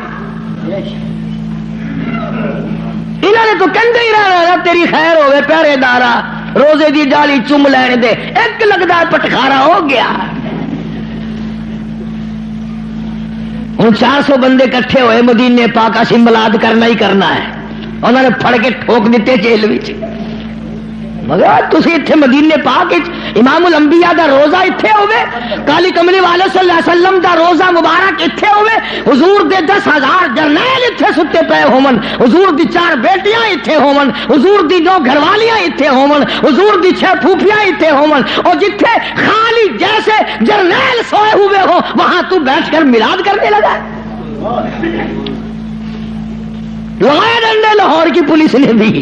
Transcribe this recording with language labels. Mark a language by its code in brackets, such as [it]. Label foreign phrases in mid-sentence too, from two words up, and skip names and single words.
[pa] انہوں نے تو کہندے ہی رہنا تیری خیر ہوئے پہرے دارا، روزے دی جالی چم لینے دے، ایک لگدا پٹخارا ہو گیا۔ ان 400 بندے کٹھے ہوئے مدینے پاک اسی ملاد کرنا ہی کرنا ہے، انہوں نے پھڑ کے ٹھوک دیتے جیل وچ، مگر تسی اتھے مدینے پاک امام الانبیاء دا روزہ اتھے ہوئے، کالی کملی والے [ar] صلی اللہ علیہ وسلم [pa] دا روزہ مبارک اتھے ہوئے، حضور دے 10,000 جرنیل اتھے ستے پے ہومن، حضور دی 4 بیٹیاں اتھے ہومن، حضور دی 2 گھروالیاں اتھے ہومن، حضور دی 6 پھوپھیاں اتھے ہومن، [ur] اور جتھے خالی جیسے جرنیل سوئے ہوئے ہو وہاں تو بیٹھ کر میلاد کرنے لگا۔ لگائے ڈنڈے لاہور کی پولیس نے بھی۔